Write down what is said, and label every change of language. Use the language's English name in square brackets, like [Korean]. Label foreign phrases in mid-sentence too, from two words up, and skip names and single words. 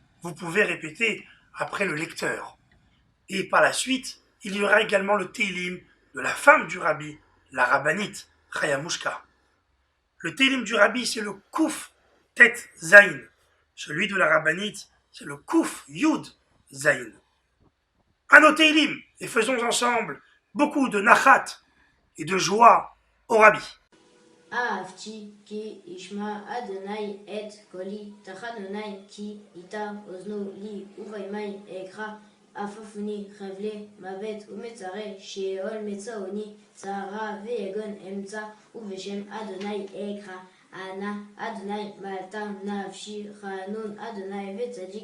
[French] Vous pouvez répéter après le lecteur. Et par la suite, il y aura également le Tehillim de la femme du Rabbi, la rabbinite, Chaya Mushka. Le Tehillim du Rabbi, c'est le [Hebrew] קוף טית זין. [French] Celui de la rabbinite, c'est le [Hebrew] קוף יוד זין. [French] À nos Tehillim, et faisons ensemble beaucoup de nachat et de joie au Rabbi. [Hebrew] אהבתי כי ישמע אדוני את קולי, תחנוני כי איתה אוזנו לי, ובימי אקרא עפפוני חבלי מוות ומצרה, שאול מצאוני צרה ויגון אמצא, ובשם אדוני אקרא אנא אדוני מלטה נפשי, חנון אדוני וצדיק